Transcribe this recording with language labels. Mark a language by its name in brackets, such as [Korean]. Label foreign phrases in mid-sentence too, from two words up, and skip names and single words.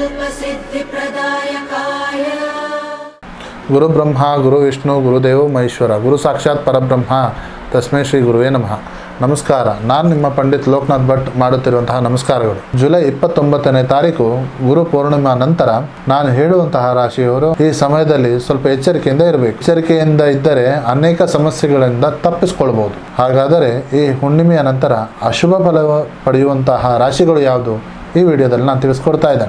[Sanskrit] सिद्धिप्रदायकाय गुरु ब्रह्मा गुरु विष्णु गुरुदेव महेश्वर गुरु साक्षाತ್ ಪರಬ್ರಹ್ಮ ತಸ್ಮೈ ಶ್ರೀ ಗುರುವೇ ನಮಃ. [Kannada] ನಮಸ್ಕಾರ. ನಾನು ನಿಮ್ಮ ಪಂಡಿತ್ ಲೋಕನಾಥ್ ಭಟ್ ಮಾಡುತ್ತಿರುವಂತಹ ನಮಸ್ಕಾರಗಳು. ಜುಲೈ 29ನೇ ತಾರೀಕು ಗುರು ಪೂರ್ಣಿಮಾ ನಂತರ ನಾನು ಹೇಳುವಂತಹ ರಾಶಿಯವರು ಈ ಸಮಯದಲ್ಲಿ ಸ್ವಲ್ಪ ಎಚ್ಚರಿಕೆಯಿಂದ ಇರಬೇಕು. ಎಚ್ಚರಿಕೆಯಿಂದ ಇದ್ದರೆ ಅನೇಕ ಸಮಸ್ಯೆಗಳಿಂದ ತಪ್ಪಿಸಿಕೊಳ್ಬಹುದು. ಹಾಗಾದರೆ ಈ ಹುಣ್ಣಿಮೆಯ ನಂತರ ಅಶುಭ ಫಲ ಪಡೆಯುವಂತಹ ರಾಶಿಗಳು ಯಾವುದು ಈ ವಿಡಿಯೋದಲ್ಲಿ ನಾನು ತಿಳಿಸ್ಕೊಡ್ತಾ ಇದ್ದೇನೆ.